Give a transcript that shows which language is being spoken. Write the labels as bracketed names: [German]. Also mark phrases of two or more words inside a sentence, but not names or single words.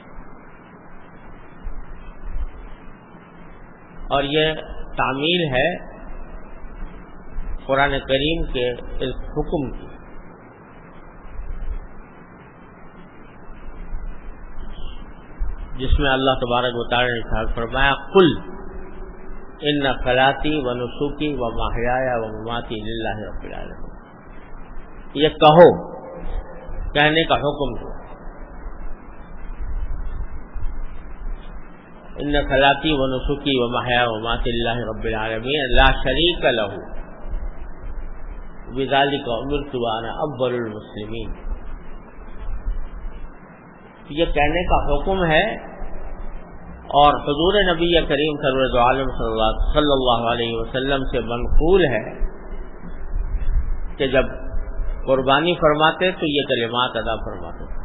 [Urdu] اور یہ تعمیل ہے قرآن کریم کے اس حکم کی، جس میں [Arabic] اللہ تبارک و تعالی [Urdu] نے ارشاد فرمایا [Arabic] قل ان صلاتی و نسکی و محیایا و مماتی للہ رب العالمین، [Urdu] یہ کہو، کہنے کا حکم دو، [Arabic] ان صلاتی و نسکی و محیایا و مماتی للہ رب العالمین لا شریک لہ بذلک امرت وانا اول المسلمین۔ [Urdu] یہ کہنے کا حکم ہے اور حضور نبی کریم سرور عالم [Arabic] صلی اللہ علیہ وسلم [Urdu] سے منقول ہے کہ جب قربانی فرماتے تو یہ کلمات ادا فرماتے۔